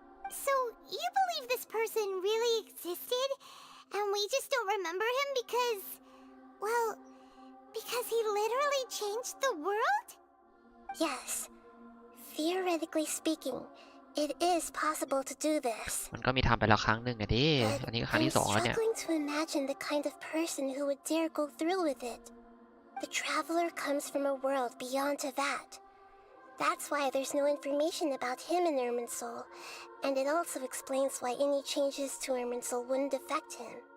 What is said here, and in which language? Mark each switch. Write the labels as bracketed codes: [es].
[en] So, you believe this person really existed, and we just don't remember him because... well, because he literally changed the world? Yes. Theoretically speaking, it is possible to do this. [th] มันก็มีทำไปแล้วครั้งหนึ่งอะดิ อันนี้ก็ครั้ง [en] I'm [th] ที่2แล้วเนี่ย [en] struggling to imagine the kind of person who would dare go through with it. The traveler comes from a world beyond to that. That's why there's no information about him in Irminsul, and it also explains why any changes to Irminsul wouldn't affect him.